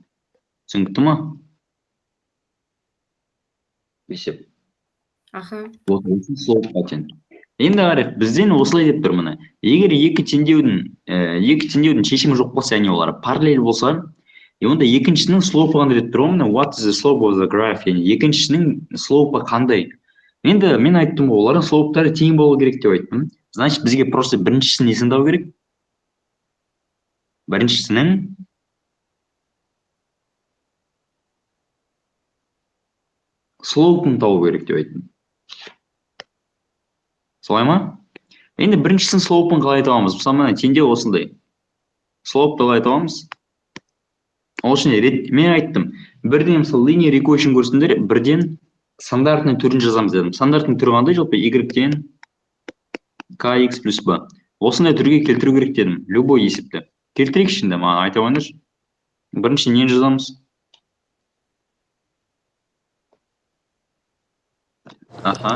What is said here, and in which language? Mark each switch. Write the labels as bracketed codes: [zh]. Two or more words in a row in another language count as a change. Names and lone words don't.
[kk] Түсінікті ма? Есеп. Аха. Вот слопқа тең. Енді қарайық, бізден осылай деп тұр міне. Егер екі теңдеудің шешімі жоқ болса, яғни олар параллель болса, онда екіншінің слопы қандай деп тұр ғой, міне [en] what is the slope of the graph, [kk] яғни екіншінің слопы қандай. Енді мен айттым ғой, олардың слоптары тең болу керек деп айттым. Значит, бізге просто біріншісін несін табу керек? Біріншісінің слопын табу керек деп айттым. Солай ма? Енді біріншісінің слопын қалай табамыз? Мысалы, мына теңдеу осындай. Слопты қалай табамыз? Ол үшін мен айттым, бірден мысалы [en] linear equation [kk] көрсеңдер, бірден стандартный түрін жазамыз дедім. Стандартный түрі қандай? Жалпы y-тен kx плюс b. Осындай түрге келтіру керек дедім. Любой есепті. Келтірейік ішінде, маған айта қойыңдаршы. Бірінші нені жазамыз? Аха.